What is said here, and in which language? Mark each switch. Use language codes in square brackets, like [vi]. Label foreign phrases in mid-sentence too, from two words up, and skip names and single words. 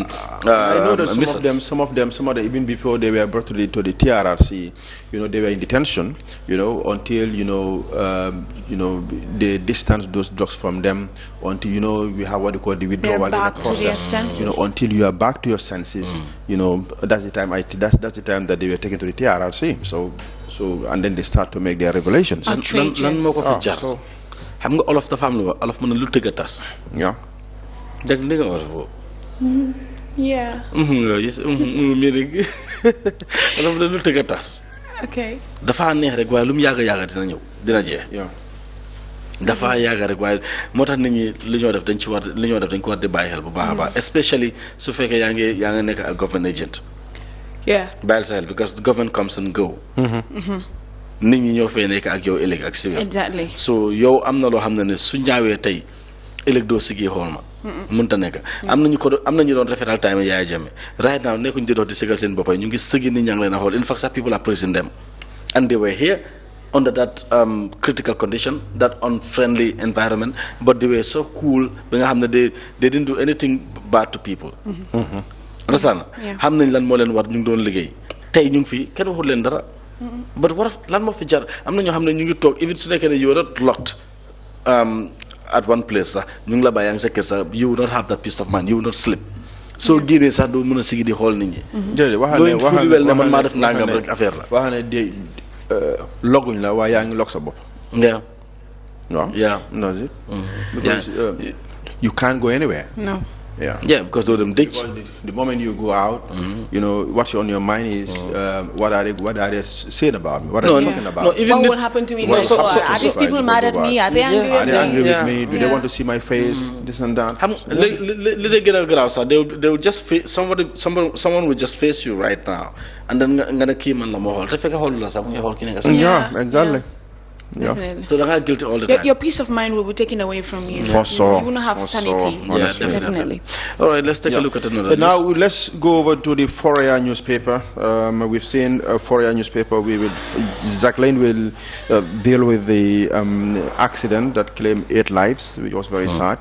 [en] I know that some of them, even before they were brought to the TRRC, they were in detention, until they distance those drugs from them, until we have what they call the withdrawal in the process. Until you are back to your senses, that's the time that's the time that they were taken to the TRRC. So and then they start to make their revelations. [wo] Xam nga olof dafa am lu olof mën na lu tëgg a tas. [en] Yeah. [wo] Dégg nga olof boobu. [en] Yeah. [wo] Meaning olof mën na lu tëgg a tas. [en] Okay. [wo] Dafa neex rek waaye lu mu yàgg dina jeex. [en] Yeah. [wo] Dafa yàgg rek waaye moo tax nit ñi li ñoo def dañ ko war di bàyyi xel bu baax a baax especially su fekkee yaa ngi nekk ak [en] government agent. Yeah. [wo] Bàyyil sa xel [en] because the government comes and go. [wo] Nit ñi ñoo fay nekk ak yow ëllëg ak si [en] exactly. [wo] So yow am na loo xam ne su ñaawee tey ëllëg doo sigee xool ma. mënta nekk am nañu doon rafetal [en] time Yaya Jammeh right now [wo] nekkuñu di dox di sigal seen boppay ñu ngi sëgi nit ñaa ngi leen a xool [en] in fact some people are praising them and they were here under that critical condition, that unfriendly environment, but they were so cool [wo] ba nga xam ne [en] they didn't do anything bad to people. Understand? [wo] Xam nañ lan moo leen war ñu ngi doon liggéey tey ñu ngi fi kenn waxul leen dara. [en] But what if [wo] lan moo fi jar am na ñoo xam ne ñu ngi toog even su nekkee ne [en] you are not locked at one place [wo] sax ñu ngi la bàyyi yaa ngi sa kër sax [en] you will not have that peace of mind, you will not sleep. [wo] soo génnee sax doo mën a sigi di xool nit ñi. jërëjëf waxal ne man maa def nangam rek affaire la. wax ne de loguñ la waaye yaa ngi log sa bopp. [en] Yeah. [wo] waaw. [en] Yeah. That's it. Because you can't go anywhere. No. Yeah, [wo] because doo dem dëj. [en] The moment you go out, you know what's on your mind is what are they saying about me? What are they talking about? No, even what will happen to me? Are these people mad at me? Are they angry? Are they angry with me? Do they want to see my face? This and that. [wo] Li gën a garaaw sax [en] they will just face someone will just face you right now, and then [wo] nga ne kii man la moo xool te fekk xoolu la sax mu ngi xool ki nekk sax. [en] Yeah, exactly. Definitely. So they're guilty all the time. Your peace of mind will be taken away from you. For sure. You will not have sanity. Yeah, definitely. All right, let's take a look at another news. Now let's go over to the Fourier newspaper. We've seen Fourier newspaper. Jacqueline will deal with the accident that claimed 8 lives, which was very sad.